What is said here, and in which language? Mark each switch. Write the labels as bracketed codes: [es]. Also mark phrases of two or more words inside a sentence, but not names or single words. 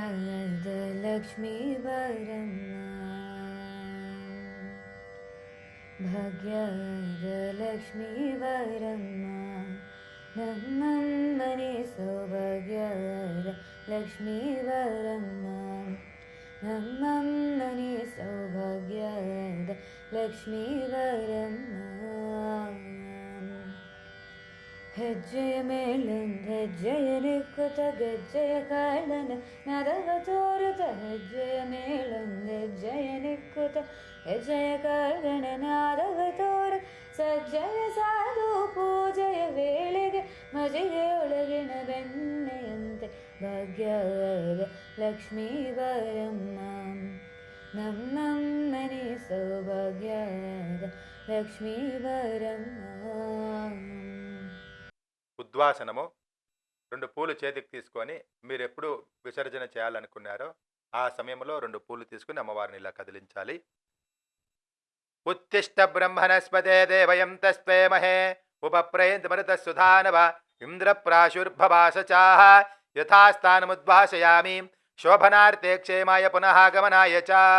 [kn] ಭಾಗ್ಯಲಕ್ಷ್ಮೀ ವರಮ್ಮ ಭಾಗ್ಯಲಕ್ಷ್ಮೀ ವರಮ್ಮ ನಮ್ಮನಿ ಸೌಭಾಗ್ಯದ ಲಕ್ಷ್ಮೀ ವರಮ್ಮ ನಮ್ಮನಿ ಸೌಭಾಗ್ಯದ ಲಕ್ಷ್ಮೀ ವರಮ್ಮ ಹೆಜ್ಜೆಯ ಮೇಲೊಂದು ಹೆಜ್ಜೆಯ ನಿಕ್ಕುತ ಗೆಜ್ಜೆಯ ಕಾಳನ ನರವ ತೋರುತ ಹೆಜ್ಜೆಯ ಮೇಲೊಂದು ಹೆಜ್ಜೆಯ ನಿಕ್ಕುತ ಹೆಜ್ಜೆಯ ಕಾಳನ ನಾದವ ತೋರ ಸಜ್ಜೆಯ ಸಾಧು ಪೂಜೆಯ ವೇಳೆಗೆ ಮಜಿಗೆಯೊಳಗಿನ ಬೆಣ್ಣೆಯಂತೆ ಭಾಗ್ಯದ ಲಕ್ಷ್ಮೀ ವರಮ್ಮ ನಮ್ಮಮ್ಮನಿ ಸೌಭಾಗ್ಯದ ಲಕ್ಷ್ಮೀ ವರಮ್ಮ. [te] ఉద్వాసనము. 2 పూలు చేతికి తీసుకొని మీరు ఎప్పుడు విసర్జన చేయాలనుకున్నారో ఆ సమయంలో 2 పూలు తీసుకుని అమ్మవారిని ఇలా కదిలించాలి. [sa] ఉత్తిష్ట బ్రహ్మణస్పతే దేవయం తస్మేమహే ఉపప్రయంతమృత సుధానవ ఇంద్రప్రాశుర్భవాసచాః యథాస్థానముద్భాసయామి శోభనార్థే క్షేమాయ పునః గమనాయ చ.